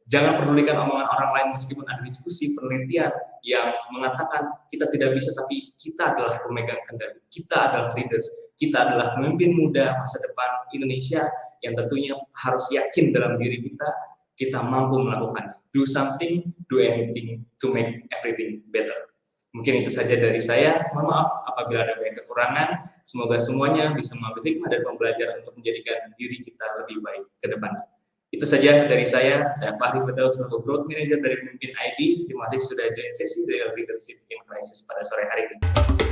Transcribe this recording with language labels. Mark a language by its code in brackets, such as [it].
[id] Jangan pedulikan omongan orang lain meskipun ada diskusi penelitian yang mengatakan kita tidak bisa, tapi kita adalah pemegang kendali. Kita adalah leaders. Kita adalah pemimpin muda masa depan Indonesia yang tentunya harus yakin dalam diri kita mampu melakukan. [en] Do something, do anything to make everything better. [id] Mungkin itu saja dari saya. Mohon maaf apabila ada banyak kekurangan. Semoga semuanya bisa mengambil hikmah dan pembelajaran untuk menjadikan diri kita lebih baik ke depan. Itu saja dari saya. Saya Fahri Firdaus, selaku Growth Manager dari Pemimpin ID. Terima kasih sudah join sesi dari Leadership in Crisis pada sore hari ini.